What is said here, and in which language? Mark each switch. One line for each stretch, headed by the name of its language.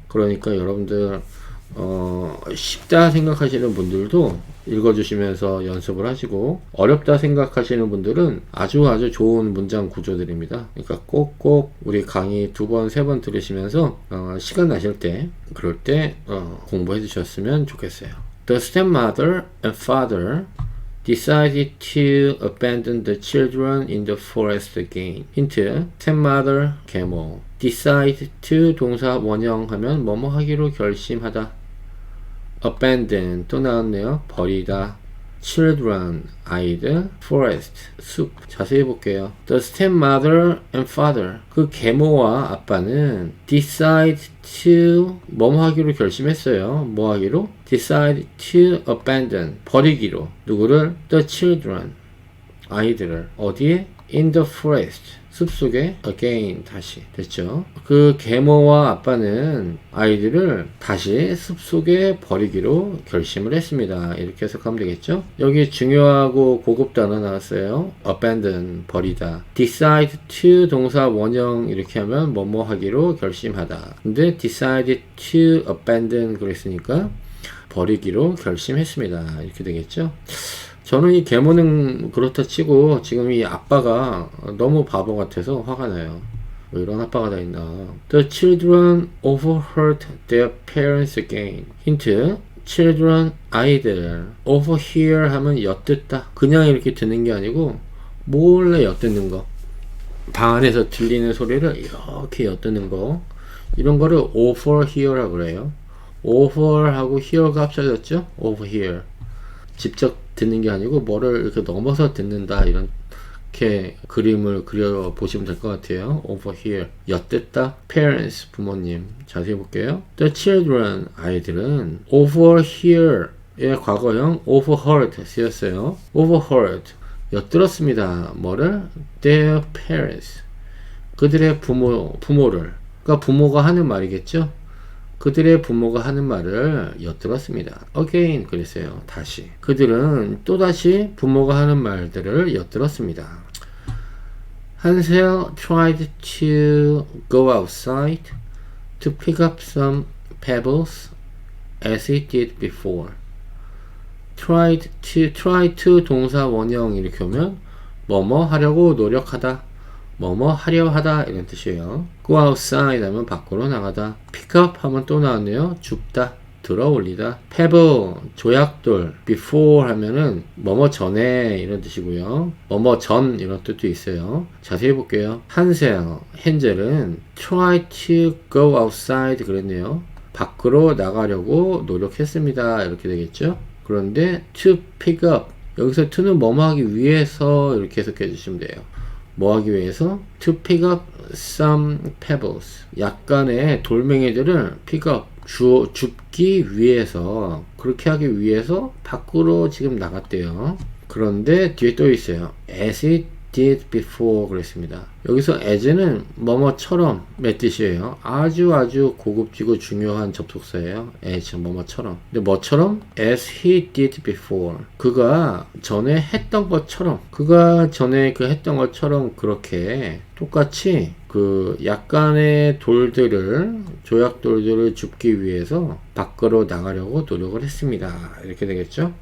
Korean: 그러니까 여러분들 쉽다 생각하시는 분들도 읽어주시면서 연습을 하시고 어렵다 생각하시는 분들은 아주 좋은 문장 구조들입니다. 그러니까 꼭꼭 우리 강의 2번, 3번 들으시면서 시간 나실 때 그럴 때 공부해 주셨으면 좋겠어요.
English: The stepmother and father decided to abandon the children in the forest again.
Korean: 힌트, stepmother, 계모. decide to 동사 원형하면 뭐뭐 하기로 결심하다. abandon 또 나왔네요. 버리다. children 아이들. forest 숲. 자세히 볼게요. The stepmother and father 그 계모와 아빠는 decide to 뭐뭐 하기로 결심했어요. 뭐 하기로? decide to abandon 버리기로. 누구를? the children 아이들을. 어디에? in the forest 숲속에 again 다시 됐죠. 그 계모와 아빠는 아이들을 다시 숲속에 버리기로 결심을 했습니다. 이렇게 해석하면 되겠죠. 여기 중요하고 고급 단어 나왔어요. abandon 버리다. decide to 동사 원형 이렇게 하면 뭐뭐 하기로 결심하다. 근데 decide to abandon 그랬으니까 버리기로 결심했습니다. 이렇게 되겠죠. 저는 이 계모는 그렇다 치고 지금 이 아빠가 너무 바보 같아서 화가 나요. 왜 이런 아빠가 다 있나.
English: The children overheard their parents again.
Korean: 힌트, children 아이들. overhear 하면 엿듣다. 그냥 이렇게 듣는 게 아니고 몰래 엿듣는 거. 방 안에서 들리는 소리를 이렇게 엿듣는 거. 이런 거를 overhear라고 그래요. over하고 hear가 합쳐졌죠? overhear. 직접 듣는 게 아니고 뭐를 이렇게 넘어서 듣는다 이렇게 그림을 그려 보시면 될 것 같아요. overhear 엿듣다. parents 부모님. 자세히 볼게요. the children 아이들은 overhear의 과거형 overheard 쓰였어요. overheard 엿들었습니다. 뭐를? their parents 그들의 부모를 그러니까 부모가 하는 말이겠죠. 그들의 부모가 하는 말을 엿들었습니다. again 그랬어요. 다시. 그들은 또다시 부모가 하는 말들을 엿들었습니다.
English: Hansel tried to go outside to pick up some pebbles as he did before.
Korean: try to 동사 원형 이렇게 오면 뭐뭐 하려고 노력하다. 뭐뭐 하려 하다 이런 뜻이에요. go outside 하면 밖으로 나가다. pick up 하면 또 나왔네요. 줍다, 들어 올리다. pebble, 조약돌. before 하면은 뭐뭐 전에 이런 뜻이고요. 뭐뭐 전 이런 뜻도 있어요. 자세히 볼게요. 헨젤은 try to go outside 그랬네요. 밖으로 나가려고 노력했습니다. 이렇게 되겠죠. 그런데 to pick up 여기서 to는 뭐뭐 하기 위해서 이렇게 해석해 주시면 돼요. 뭐 하기 위해서? to pick up some pebbles 약간의 돌멩이들을 pick up 줍기 위해서 그렇게 하기 위해서 밖으로 지금 나갔대요. 그런데 뒤에 또 있어요.
English: as it did before
Korean: 그랬습니다. 여기서 as는 뭐뭐처럼 몇 뜻이에요. 아주 고급지고 중요한 접속사예요.
English: as
Korean: 뭐뭐처럼. 근데 뭐처럼?
English: as he did before.
Korean: 그가 전에 했던 것처럼. 그가 전에 그 했던 것처럼 그렇게 똑같이 그 약간의 조약돌들을 줍기 위해서 밖으로 나가려고 노력을 했습니다. 이렇게 되겠죠?